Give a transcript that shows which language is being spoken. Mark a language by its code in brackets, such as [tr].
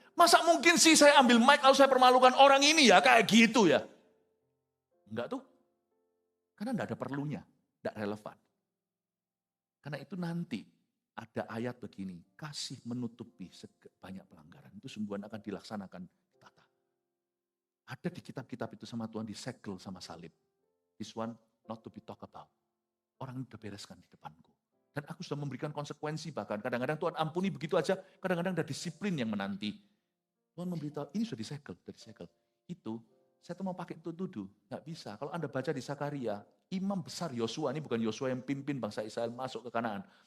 [id] Masa mungkin sih saya ambil mic lalu saya permalukan orang ini ya kayak gitu ya? Enggak tuh. Karena tidak ada perlunya, tidak relevan. Karena itu nanti ada ayat begini, kasih menutupi banyak pelanggaran. Itu sungguhan akan dilaksanakan ditata. Ada di kitab-kitab itu sama Tuhan disegel sama salib. [en] This one not to be talk about. [id] Orang ini sudah bereskan di depanku. Dan aku sudah memberikan konsekuensi bahkan. Kadang-kadang Tuhan ampuni begitu aja, kadang-kadang ada disiplin yang menanti. Tuhan memberitahu, ini sudah disegel. Itu, saya tuh mau pakai tuduh, nggak bisa. Kalau Anda baca di Sakaria, imam besar Yosua, ini bukan Yosua yang pimpin bangsa Israel masuk ke Kanaan.